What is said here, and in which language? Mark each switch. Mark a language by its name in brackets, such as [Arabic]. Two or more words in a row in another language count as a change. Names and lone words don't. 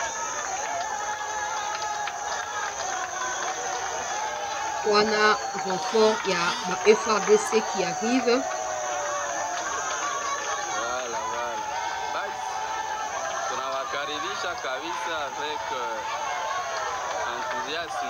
[French] Wana renfort, il y a le FARDC qui arrive. Voilà. [Swahili] Basi tunawakaribisha kabisa [French] avec enthousiasme.